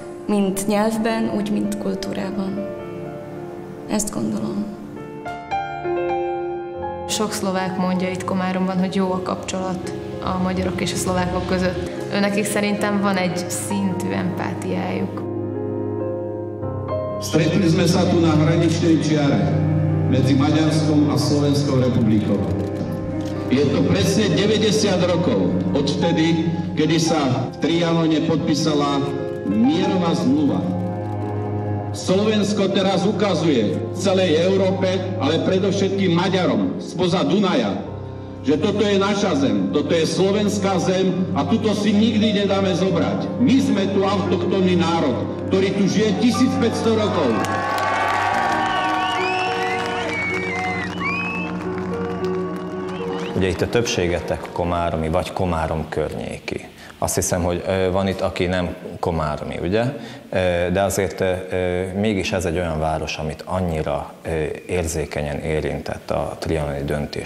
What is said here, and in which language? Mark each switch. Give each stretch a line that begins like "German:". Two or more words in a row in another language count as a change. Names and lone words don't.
Hungarian: Mind nyelvben, úgy, mint kultúrában. Ezt gondolom. Sok szlovák mondja itt Komáromban, hogy jó a kapcsolat a magyarok és a szlovákok között. Nekik szerintem van egy szintű empátiájuk.
Slovak: Stretli sme sa tu na hraničnej čiare medzi Maďarskom a Slovenskou republikou. Je to presne 90 rokov odvtedy, kedy sa v Trianone podpísala mierová zmluva. Slovensko teraz ukazuje celej Európe, ale predovšetkým Maďarom spoza Dunaja, že toto je naša zem, toto je slovenská zem a tuto si nikdy nedáme zobrať. My sme tu autochtónny národ, ktorý tu žije 1500 rokov.
Hungarian: Ugye itt a többségetek komáromi, vagy Komárom környéki. Azt hiszem, hogy van itt, aki nem komáromi, ugye? De azért mégis ez egy olyan város, amit annyira érzékenyen érintett a trianoni döntés.